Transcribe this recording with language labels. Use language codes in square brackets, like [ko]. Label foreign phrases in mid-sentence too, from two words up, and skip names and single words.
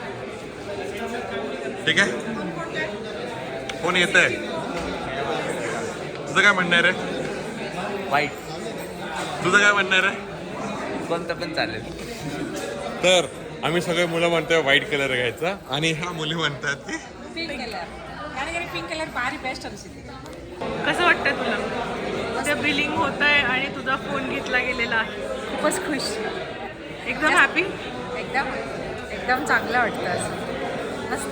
[mr] ठीक आहे. फोन येत आहे. तुझं काय म्हणणं आहे रे? वाईट तुझं काय म्हणणं आहे रे? कोणतं पण चालेल. तर आम्ही सगळे मुलं म्हणतोय [en] white colour [mr] घ्यायचा आणि ह्या मुली म्हणतात की [en] pink colour. [kn] ನನಗೆ [en] pink colour [kn] ಭಾರಿ ಬೆಸ್ಟ್ ಅನಿಸಿದೆ. [mr] कसं वाटतंय तुला? ते बिलिंग होत आहे आणि तुझा फोन घेतला गेलेला आहे. खूपच खुश, एकदम हॅपी. एकदम एकदम चांगलं वाटतं. असं मस्त.